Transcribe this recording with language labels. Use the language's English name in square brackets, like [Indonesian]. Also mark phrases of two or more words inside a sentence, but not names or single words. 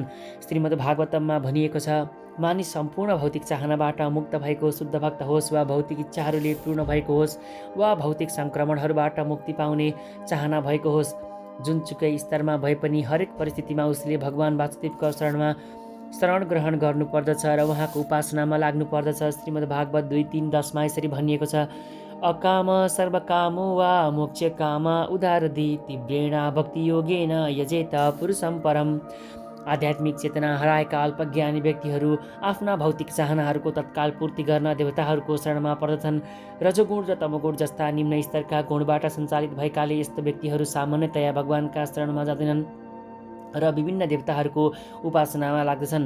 [Nepali] श्रीमद् भागवतममा भनिएको छ, मानिस सम्पूर्ण भौतिक चाहनाबाट मुक्त भएको शुद्ध भक्त होस् वा भौतिक इच्छाहरूले पूर्ण भएको होस् वा भौतिक सङ्क्रमणहरूबाट मुक्ति पाउने चाहना भएको होस्, जुनसुकै स्तरमा भए पनि हरेक परिस्थितिमा उसले भगवान वासुदेवको शरण ग्रहण गर्नुपर्दछ र उहाँको उपासनामा लाग्नुपर्दछ। श्रीमद् भागवत 2:3-10 यसरी भनिएको छ, [Sanskrit] अकाम सर्वकामो वा मोक्ष काम उदारधि तीव्रेण भक्ति योगेन यजेत पुरुषम परम। [Nepali] आध्यात्मिक चेतना हराएका अल्पज्ञानी व्यक्तिहरू आफ्ना भौतिक चाहनाहरूको तत्काल पूर्ति गर्न देवताहरूको शरणमा पर्दछन्। रजोगुण र तमोगुण जस्ता निम्न स्तरका गुणबाट सञ्चालित भएकाले यस्तो व्यक्तिहरू सामान्यतया भगवानका शरणमा जाँदैनन् र विभिन्न देवताहरूको उपासनामा लाग्दछन्।